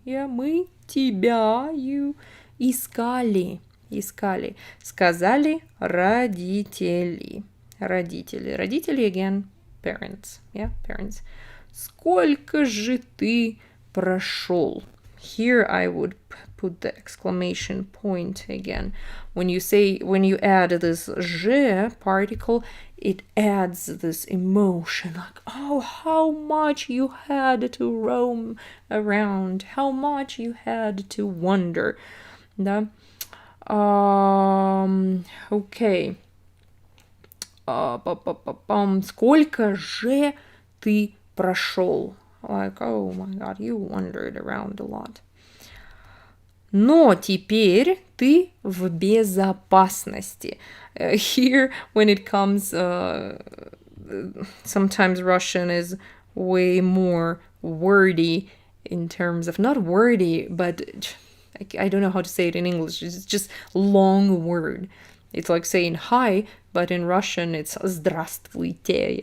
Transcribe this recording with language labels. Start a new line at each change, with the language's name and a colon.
English: Yeah,
Russian: мы тебя,
English: you,
Russian: искали. Сказали родители. Родители,
English: again, parents. Yeah, parents.
Russian: Сколько же ты прошел?
English: here I would put the exclamation point again. When you add this je particle, it adds this emotion, like, oh, how much you had to roam around, how much you had to wonder.
Russian: Да? Окей. Сколько же ты прошел?
English: Like, oh my god, you wandered around a lot.
Russian: Но теперь ты в безопасности.
English: Here, when it comes, sometimes Russian is way more wordy in terms of, not wordy, but I don't know how to say it in English. It's just long word. It's like saying hi, but in Russian it's здравствуйте.